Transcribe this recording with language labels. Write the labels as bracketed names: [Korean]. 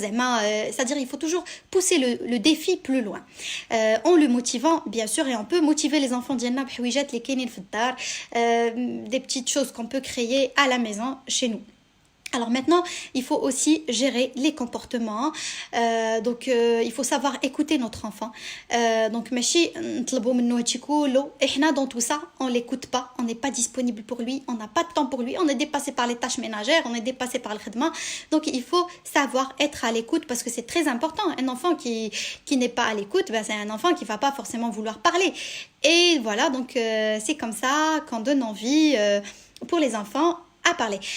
[French] C'est-à-dire il faut toujours pousser le défi plus loin en le motivant bien sûr. Et on peut motiver les enfants [Arabic] ديالنا بحويجات اللي كاينين في الدار, [French] des petites choses qu'on peut créer à la maison chez nous. Alors maintenant, il faut aussi gérer les comportements. Donc, il faut savoir écouter notre enfant. Donc, [Arabic] ماشي نطلبوا منه هادشي كله. إحنا [French] dans tout ça, on l'écoute pas, on n'est pas disponible pour lui, on n'a pas de temps pour lui, on est dépassé par les tâches ménagères, on est dépassé par le khidma. Donc, il faut savoir être à l'écoute parce que c'est très important. Un enfant qui n'est pas à l'écoute, c'est un enfant qui va pas forcément vouloir parler. Et voilà, donc c'est comme ça qu'on donne envie pour les enfants à parler.